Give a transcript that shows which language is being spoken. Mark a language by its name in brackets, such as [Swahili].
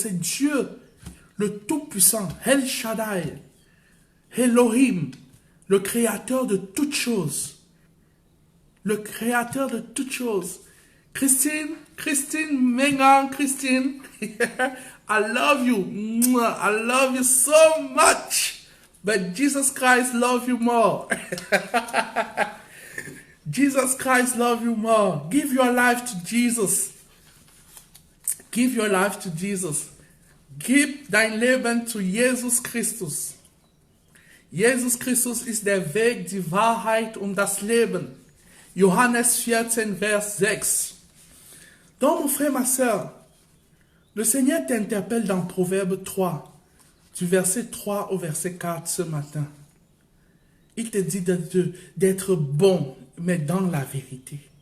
[French] C'est Dieu, le Tout-Puissant, El Shaddai, Elohim, le Créateur de toutes choses. Le Créateur de toutes choses. [English] Christine, Megan, Christine, I love you. I love you so much. But Jesus Christ loves you more. Jesus Christ loves you more. Give your life to Jesus. Give your life to Jesus. [German] Gib dein Leben zu Jesus Christus. Jesus Christus ist der Weg, die Wahrheit und das Leben. Johannes 14, Vers 6. [French] Donc, mon frère, ma soeur, le Seigneur t'interpelle dans Proverbe 3, du verset 3 au verset 4 ce matin. Il te dit d'être bon, mais dans la vérité.